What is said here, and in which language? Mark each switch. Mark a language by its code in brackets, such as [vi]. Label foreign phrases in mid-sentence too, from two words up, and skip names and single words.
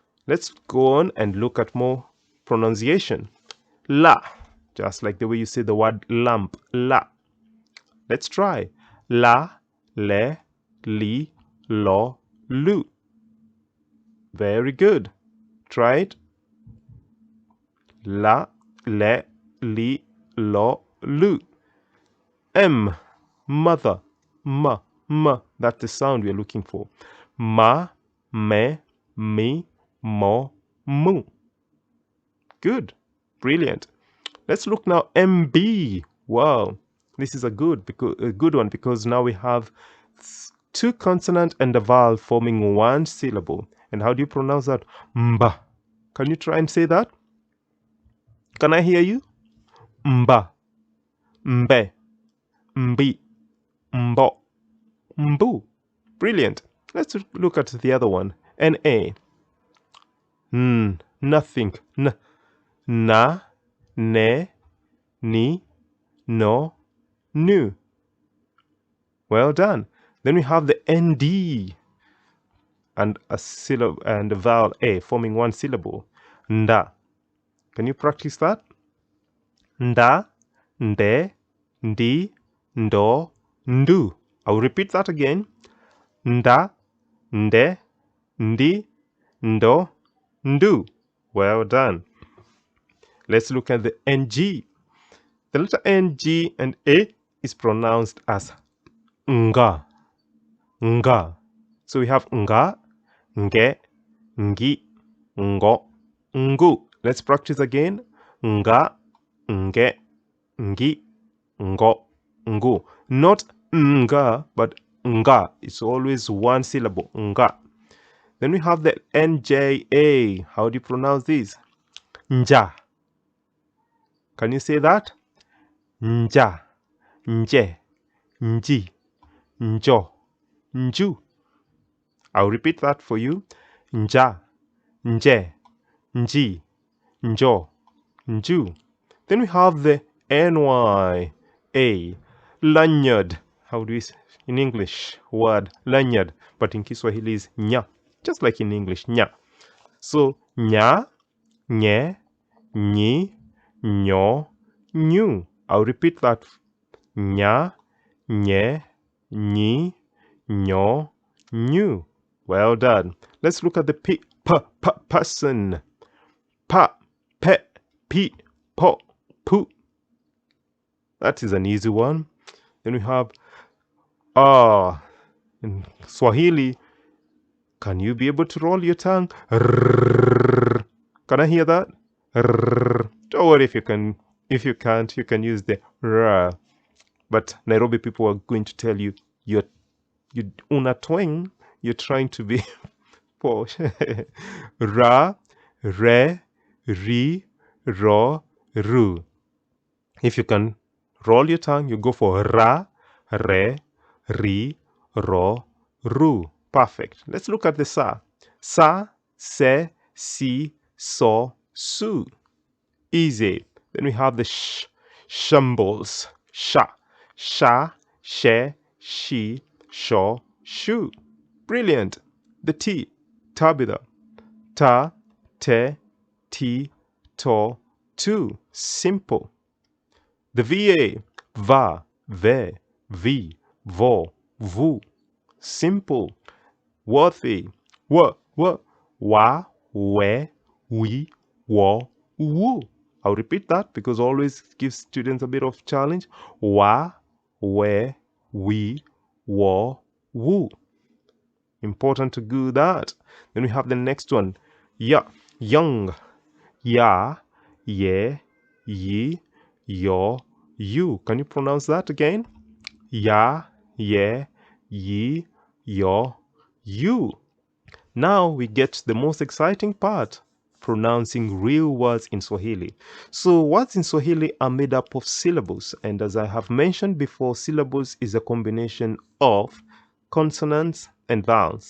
[en] Let's go on and look at more pronunciation. La, just like the way you say the word lamp, la. Let's try. La, le, li, lo, lu. Very good. Try it. La, le, li, lo, lu. M, mother, ma, ma. That's the sound we're looking for. Ma, me, mi, mo, mu. Good. Brilliant. Let's look now. MB. Wow. This is a good one because now we have two consonant and a vowel forming one syllable. And how do you pronounce that? Mba. Can you try and say that? Can I hear you? Mba. Mbe. Mbi. Mbo. Mbu. Brilliant. Let's look at the other one. NA. Nothing. N. Na. Ne. Ni. No. Nu. Well done. Then we have the ND and a syllable and a vowel A forming one syllable. Nda. Can you practice that? Nda, nde, ndi, ndo, ndu. I'll repeat that again. Nda, nde, ndi, ndo, ndu. Well done. Let's look at the NG. The letter NG and A is pronounced as nga. Nga. So we have nga, nge, ngi, ngo, ngu. Let's practice again. Nga, nge, ngi, ngo, ngu. Not nga, but nga. It's always one syllable. Nga. Then we have the NJA. How do you pronounce this? Nja. Can you say that? Nja, nje, nji, njo, nju. I'll repeat that for you. Nja, nje, nji, njo, nju. Then we have the NY, A, lanyard. How do we say in English? Word lanyard, but in Kiswahili is nya, just like in English, nya. So nya, nye, nyi, nyo, nyu. I'll repeat that. Nya, nye, nyi, nyo, nyu. Well done. Let's look at the person. Pa, pe, pi, po, pu. That is an easy one. Then we have in Swahili. Can you be able to roll your tongue? Can I hear that? Don't worry if you can. If you can't, you can use the ra. But Nairobi people are going to tell you you una twang. You're trying to be posh. Ra, re, ri, ro, ru. If you can roll your tongue, you go for ra, re, ri, ro, ru. Perfect. Let's look at the sa. Sa, se, si, so, su. Easy. Then we have the shambles. Sha, sha, she, she, sho, shu. Brilliant. The T, tabitha. Ta, te, ti, to, tu. Simple. The VA, va, ve, vi, vo, vu. Simple. Worthy. Wa, wa, we, we, wo, woo. I'll repeat that because always gives students a bit of challenge. Wa, we, we, wo, woo. Important to do that. Then we have the next one. Ya, young. Ya, ye, yi, yo, you. Can you pronounce that again? Ya, ye, yi, yo, you. Now we get to the most exciting part, pronouncing real words in Swahili. So words in Swahili are made up of syllables, and as I have mentioned before, syllables is a combination of consonants and vowels.